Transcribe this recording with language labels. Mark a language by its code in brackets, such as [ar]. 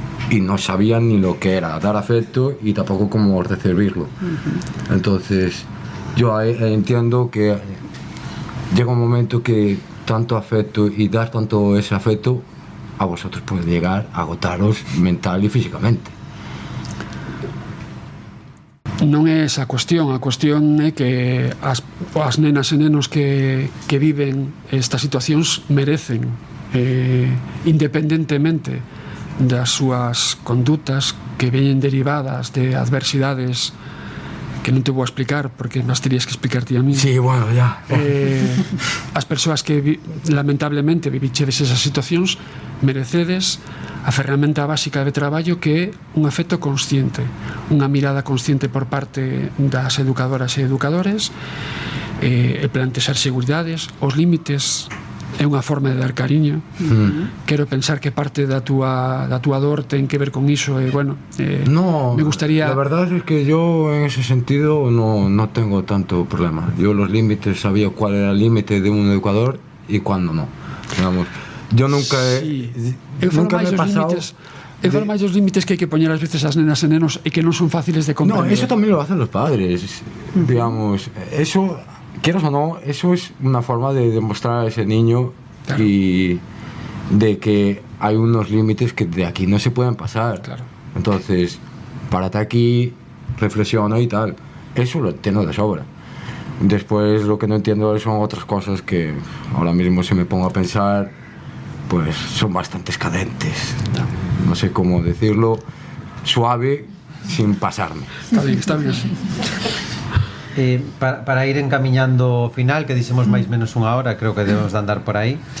[es] y no sabían ni lo que era dar afecto y tampoco cómo recibirlo. Entonces yo entiendo que llega un momento que tanto afecto y dar tanto ese afecto a vosotros puede llegar a agotaros mental y físicamente. [gl] Non é esa a cuestión é que as nenas e nenos que viven estas situacións merecen, independentemente das súas condutas que veñen derivadas de adversidades que non te vou explicar porque nas terías que explicarte a mí. [es] Sí, bueno, ya. [gl] As persoas que lamentablemente vivichedes esas situacións merecedes a ferramenta básica de traballo que é un afecto consciente, unha mirada consciente por parte das educadoras e educadores, e plantexar seguridades, os límites é unha forma de dar cariño. Quero pensar que parte da túa dor ten que ver con iso e, bueno, [es] no, me gustaría... La verdad es que yo en ese sentido no tengo tanto problema. Yo los límites sabía cuál era el límite de un educador y cuándo no. Digamos, yo nunca nunca me he pasado... [gl] Eu falo máis dos límites que hai que poñer ás veces as nenas e nenos e que non son fáciles de comprender. [es] No, eso también lo hacen los padres. Digamos, eso... Quieras o no, eso es una forma de demostrar a ese niño, claro, y de que hay unos límites que de aquí no se pueden pasar. Claro. Entonces, párate aquí, reflexiona y tal. Eso lo entiendo de sobra. Después lo que no entiendo son otras cosas que ahora mismo si me pongo a pensar, pues son bastante escadentes. No sé cómo decirlo, suave sin pasarme. Está bien así. [gl] Para ir encamiñando o final, que dixemos máis menos unha hora, creo que debemos de andar por aí.